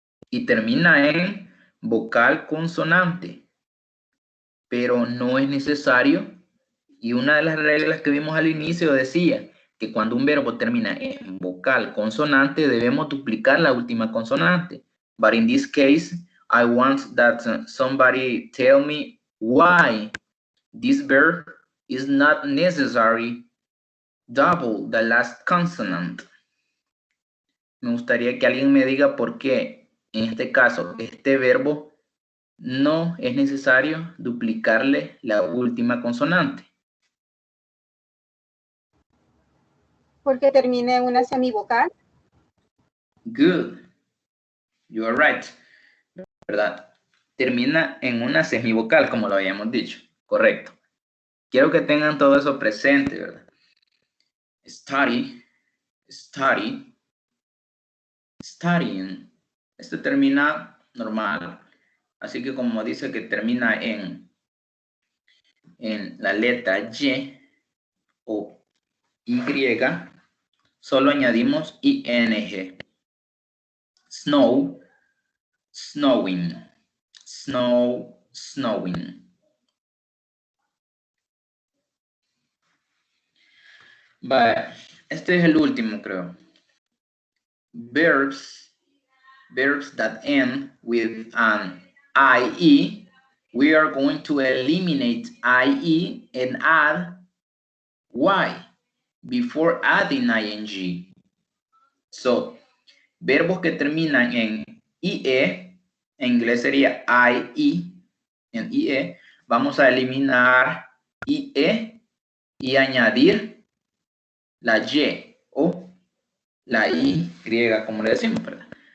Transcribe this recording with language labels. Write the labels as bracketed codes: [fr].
[es] Y termina en vocal consonante. Pero no es necesario. Y una de las reglas que vimos al inicio decía que cuando un verbo termina en vocal consonante, debemos duplicar la última consonante. [en] But in this case, I want that somebody tell me why this verb is not necessary double the last consonant. [es] Me gustaría que alguien me diga por qué, en este caso, este verbo no es necesario duplicarle la última consonante. Porque termina en una semivocal. [en] Good. You are right. [es] ¿Verdad? Termina en una semivocal, como lo habíamos dicho. Correcto. Quiero que tengan todo eso presente, ¿verdad? [en] Study, study, studying. [es] Esto termina normal. Así que como dice que termina en la letra Y o Y, solo añadimos ING. [en] Snow, snowing, snow, snowing. [es] Vale, este es el último, creo. [en] Verbs that end with an IE. We are going to eliminate IE and add Y before adding ING. [es] So, verbos que terminan en IE, en inglés sería IE, en IE, vamos a eliminar IE y añadir la Y o la Y, como le decimos, ¿verdad?